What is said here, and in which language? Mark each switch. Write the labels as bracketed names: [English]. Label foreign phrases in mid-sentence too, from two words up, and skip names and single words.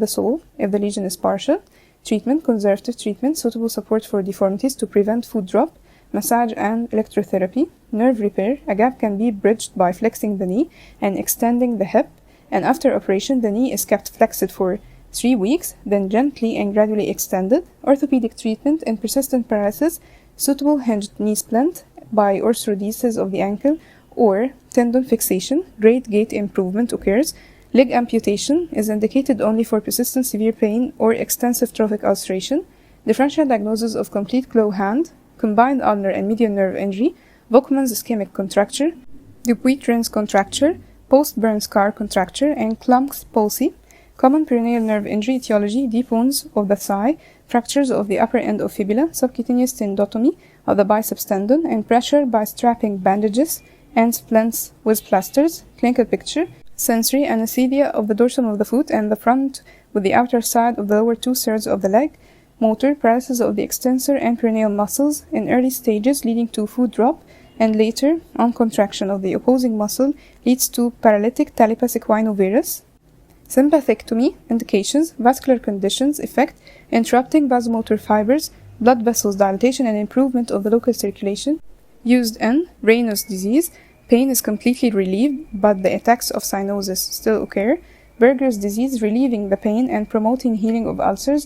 [English] sole, if the lesion is partial, treatment, conservative treatment, suitable support for deformities to prevent foot drop, massage and electrotherapy, nerve repair, a gap can be bridged by flexing the knee and extending the hip, and after operation the knee is kept flexed for 3 weeks, then gently and gradually extended, orthopedic treatment in persistent paralysis, suitable hinged knee splint by orthodesis of the ankle or tendon fixation, great gait improvement occurs. Leg amputation is indicated only for persistent severe pain or extensive trophic ulceration. Differential diagnosis of complete claw hand, combined ulnar and medial nerve injury, Volkmann's ischemic contracture, Dupuytren's contracture, post-burn scar contracture, and Klump's palsy. Common peroneal nerve injury etiology, deep wounds of the thigh, fractures of the upper end of fibula, subcutaneous tenotomy of the biceps tendon, and pressure by strapping bandages and splints with plasters. Clinical picture, sensory anesthesia of the dorsum of the foot and the front with the outer side of the lower 2/3 of the leg, motor, paralysis of the extensor and peroneal muscles in early stages leading to foot drop, and later, on contraction of the opposing muscle, leads to paralytic talipes equinovarus. Sympathectomy indications, vascular conditions, effect, interrupting vasomotor fibers, blood vessels dilatation and improvement of the local circulation. Used in Raynaud's disease, pain is completely relieved, but the attacks of cyanosis still occur. Berger's disease, relieving the pain and promoting healing of ulcers.